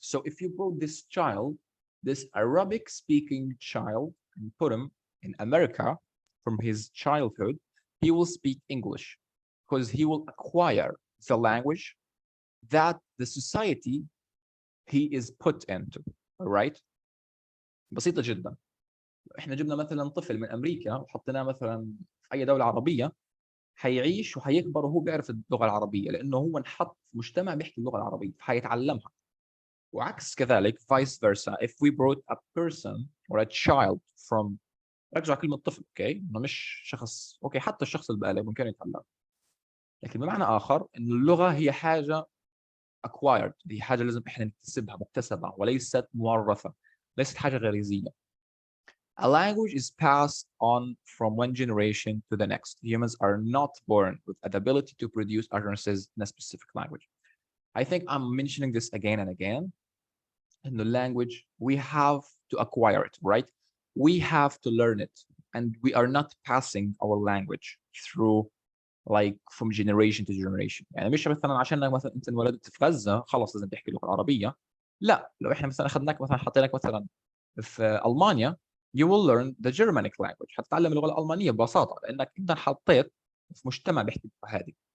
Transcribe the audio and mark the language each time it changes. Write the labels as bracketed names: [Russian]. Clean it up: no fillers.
[English] So if you brought this child, this Arabic speaking child, and put him in America from his childhood, he will speak English because he will acquire the language that the society he is put into. All right? بسيطة جدا. [Arabic] احنا جبنا مثلا طفل من امريكا وحطيناه مثلا في اي دوله عربيه حيعيش وحيكبر وهو بيعرف اللغه العربيه لانه هو انحط في مجتمع بيحكي اللغه العربيه فحيتعلمها. وعكس كذلك vice versa if we brought a person or a child from رجع كلمه طفل اوكي انه مش شخص اوكي حتى الشخص البالغ ممكن يتعلم لكن بمعنى اخر ان اللغه هي حاجه acquired هي حاجه لازم احنا نكتسبها مكتسبه وليست مورثه ليست حاجه غريزيه. [English] A language is passed on from one generation to the next. Humans are not born with the ability to produce utterances in a specific language. I think I'm mentioning this again and again. In the language, we have to acquire it, right? We have to learn it. And we are not passing our language through like from generation to generation. [Arabic] يعني مش مثلا عشان مثلا انت انولدت في غزة خلاص لازم تحكي اللغة العربية. لا، لو احنا مثلا اخذناك مثلا حطيناك مثلا في ألمانيا you will learn the Germanic language. هتتعلم اللغة الألمانية ببساطة لأنك أنت انحطيت في مجتمع بيحكي اللغة هذه.